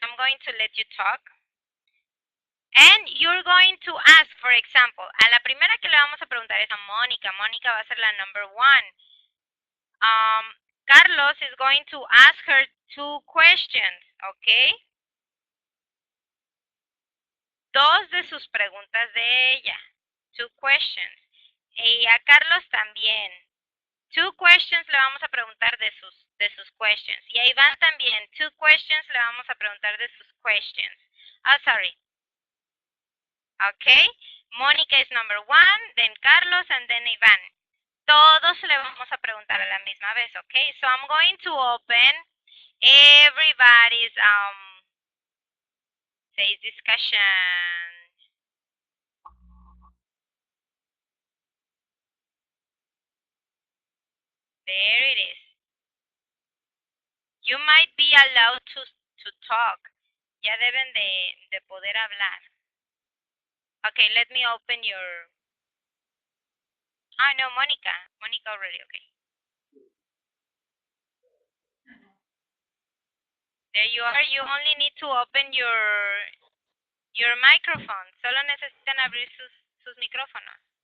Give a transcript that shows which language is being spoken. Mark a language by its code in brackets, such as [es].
[en] I'm going to let you talk. And you're going to ask, for example, [es] a la primera que le vamos a preguntar es a Mónica. Mónica va a ser la [en] number one. Carlos is going to ask her two questions, okay? [es] Dos de sus preguntas de ella. [en] Two questions. [es] Y a Carlos también. Two questions le vamos a preguntar de sus questions. Y a Iván también. Two questions le vamos a preguntar de sus questions. Sorry. Okay? [en] Mónica is number one, then Carlos, and then Iván. [es] Todos le vamos a preguntar a la misma vez, [en] okay? So I'm going to open everybody's say discussion. There it is. You might be allowed to talk. [es] Ya deben de poder hablar. [en] Okay, let me open your... Oh, no, Monica. Monica already, okay. There you are. You only need to open your microphone. [es] Solo necesitan abrir sus micrófonos.